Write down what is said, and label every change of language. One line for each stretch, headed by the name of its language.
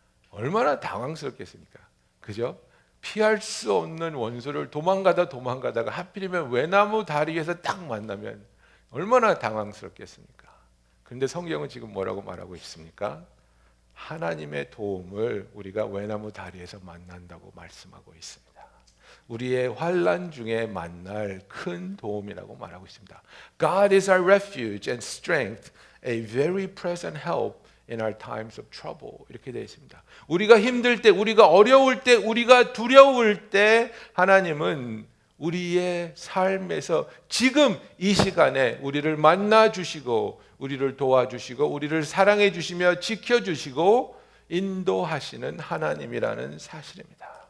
Korean: 얼마나 당황스럽겠습니까? 그죠? 피할 수 없는 원수를 도망가다가 하필이면 외나무 다리에서 딱 만나면 얼마나 당황스럽겠습니까? 그런데 성경은 지금 뭐라고 말하고 있습니까? 하나님의 도움을 우리가 외나무 다리에서 만난다고 말씀하고 있습니다. 우리의 환난 중에 만날 큰 도움이라고 말하고 있습니다.
English: God is our refuge and strength, a very present help in our times of trouble.
Korean: 이렇게 되어 있습니다. 우리가 힘들 때, 우리가 어려울 때, 우리가 두려울 때 하나님은 우리의 삶에서 지금 이 시간에 우리를 만나 주시고 우리를 도와주시고 우리를 사랑해 주시며 지켜 주시고 인도하시는 하나님이라는 사실입니다.